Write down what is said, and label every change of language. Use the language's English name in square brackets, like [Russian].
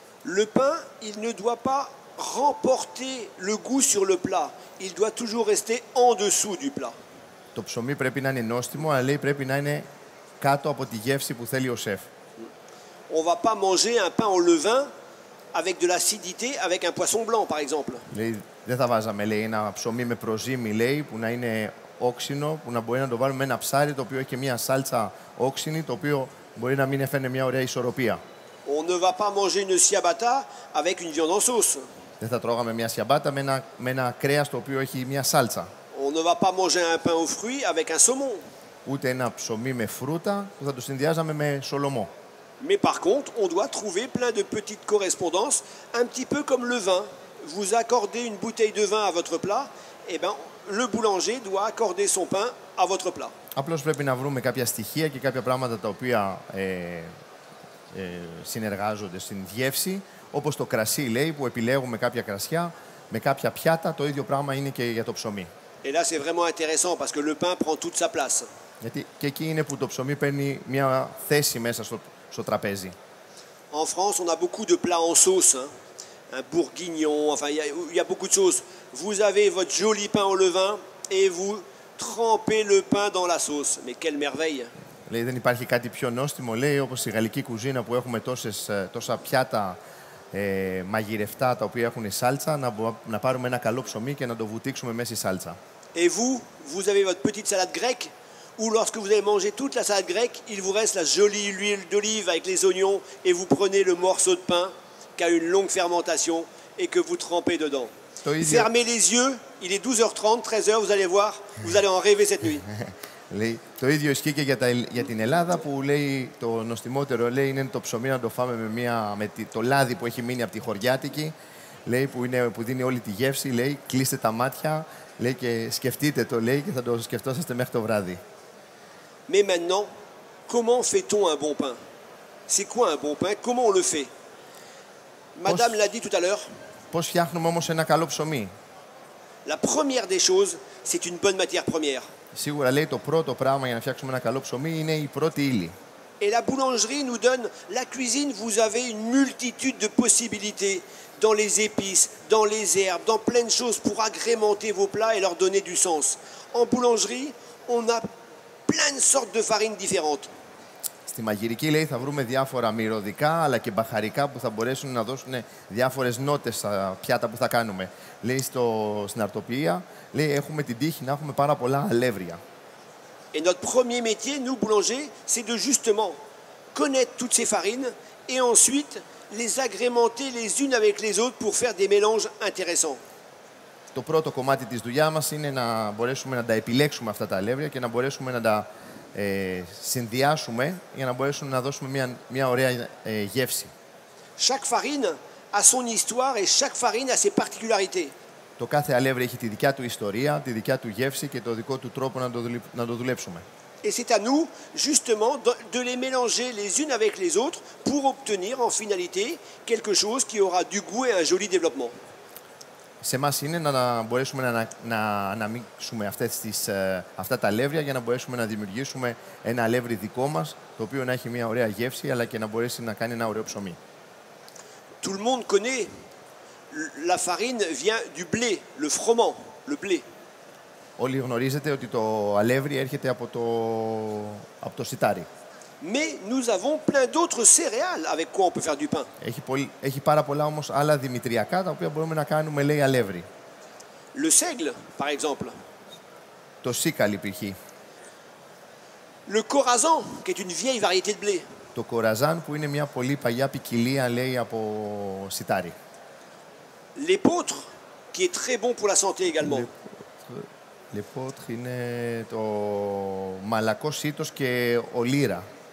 [French] Le pain, il ne doit pas remporter le goût sur le plat. Il doit toujours rester en dessous du plat. [Greek] Το ψωμί πρέπει να είναι νόστιμο, αλλά λέει πρέπει να είναι κάτω από τη γεύση που θέλει ο σεφ. [French] On va pas manger un pain au levain avec de l'acidité, avec un poisson blanc, par exemple. [Greek] Λέει, δεν θα βάζαμε, λέει, ένα ψωμί με προζύμι, λέει, που να είναι όξινο, που να μπορεί να το βάλουμε με ένα ψάρι, το οποίο έχει και μια σάλτσα όξινη, το οποίο μπορεί να μην έφερε μια ωραία ισορροπία. [French] On ne va pas manger une ciabatta avec une viande en sauce. [Greek] Δεν θα τρώγαμε μια σιαμπάτα με ένα κρέας το οποίο έχει μια σάλτσα. [French] On ne va pas manger un pain aux fruits avec un saumon. [Greek] Ούτε ένα ψωμί με φρούτα που θα το συνδυάζαμε με σολομό. [French] Mais par contre, on doit trouver plein de petites correspondances, un petit peu comme le vin. Vous accordez une bouteille de vin à votre plat, et ben le boulanger doit accorder son pain à votre plat. [Greek] Απλώς πρέπει να βρούμε κάποια στοιχεία και κάποια πράγματα τα οποία συνεργάζονται στην γεύση, όπως το κρασί, λέει, που επιλέγουμε κάποια κρασιά με κάποια πιάτα, το ίδιο πράγμα είναι και για το ψωμί. [French] Et là, c'est vraiment intéressant parce que le pain prend toute sa place. [Greek] Γιατί και εκεί είναι που το ψωμί παίρνει μια θέση μέσα στο τραπέζι. [French] En France, on a beaucoup de plats en sauce, hein. Un bourguignon, enfin, il y a beaucoup de choses. Vous avez votre joli pain au levain et vous trempez le pain dans la sauce. Mais quelle merveille! [Greek] Λέει, δεν υπάρχει κάτι πιο νόστιμο, λέει, όπως η γαλλική κουζίνα που έχουμε τόσα πιάτα μαγειρευτά τα οποία έχουν σάλτσα, να πάρουμε ένα καλό ψωμί και να το βουτήξουμε μέσα στη σάλτσα. [French] Et vous, vous avez votre petite salade grecque, ou lorsque vous avez mangé toute la salade grecque, il vous reste la jolie huile d'olive avec les oignons, et vous prenez le morceau de pain qui a une longue fermentation et que vous trempez dedans. Fermez les yeux, il est 12h30, 13h, vous allez voir, vous allez en rêver cette nuit. [Greek] Λέει, το ίδιο ισχύει και για την Ελλάδα που λέει το νοστιμότερο, λέει, είναι το ψωμί να το φάμε με το λάδι που έχει μείνει από τη χωριάτικη, λέει, που δίνει όλη τη γεύση, λέει, κλείστε τα μάτια, λέει, και σκεφτείτε το, λέει, και θα το σκεφτόσαστε μέχρι το βράδυ. [French] Mais maintenant, comment fait-on un bon pain? C'est quoi un bon pain? Comment on le fait? Madame l'a dit tout à l'heure, [Greek] Πώς φτιάχνουμε όμως ένα καλό ψωμί? [French] la première des choses, c'est une bonne matière première. [Greek] Σίγουρα λέει το πρώτο πράγμα για να φτιάξουμε ένα καλό ψωμί είναι η πρώτη ύλη. [French] Et la boulangerie nous donne, la cuisine, vous avez une multitude de possibilités dans les épices, dans les herbes, dans plein de choses pour agrémenter vos plats et leur donner du sens. En boulangerie, on a plein de sortes de farines différentes. [Greek] Στη μαγειρική λέει θα βρούμε διάφορα μυρωδικά αλλά και μπαχαρικά που θα μπορέσουν να δώσουν διάφορες νότες στα πιάτα που θα κάνουμε. Λέει στην αρτοποιία, λέει έχουμε την τύχη να έχουμε πάρα πολλά αλεύρια. [French] Et notre premier métier, nous boulangers, c'est de justement connaître toutes ces farines et ensuite les agrémenter les unes avec les autres pour faire des mélanges intéressants. [Greek] Το πρώτο κομμάτι της δουλειά μας είναι να μπορέσουμε να τα επιλέξουμε αυτά τα αλεύρια και να μπορέσουμε να τα συνδυάσουμε για να μπορέσουμε να δώσουμε μια ωραία γεύση. [French] Chaque farine a son histoire et chaque farine a ses particularités. [Greek] Το κάθε αλεύρι έχει τη δικιά του ιστορία, τη δικιά του γεύση και το δικό του τρόπο να το δουλέψουμε. [French] Et c'est à nous, justement, de les mélanger les unes avec les autres pour obtenir en finalité quelque chose qui aura du goût et un joli développement. [Greek] Σε εμάς είναι να μπορέσουμε να αναμίξουμε αυτά τα αλεύρια για να μπορέσουμε να δημιουργήσουμε ένα αλεύρι δικό μας, το οποίο να έχει μια ωραία γεύση, αλλά και να μπορέσει να κάνει ένα ωραίο ψωμί. [French] Tout le monde connaît, la farine vient du blé, le froment, le blé. [Greek] Όλοι γνωρίζετε ότι το αλεύρι έρχεται από το σιτάρι. [French] Mais nous avons plein d'autres céréales avec quoi on peut faire du pain. [Greek] Έχει πάρα πολλά όμως άλλα δημητριακά τα οποία μπορούμε να κάνουμε, λέει, αλεύρι. [French] Le seigle, par exemple. [Greek] Το σίκαλι π.χ. [French] Le corazan, qui est une vieille variété de blé. [Greek] Το κοραζάν που είναι μια πολύ παλιά ποικιλία, λέει, από σιτάρι. [French] L'épeautre, qui est très bon pour la santé également. [Greek] L'épeautre είναι το μαλακό σίτος και ο λύρα.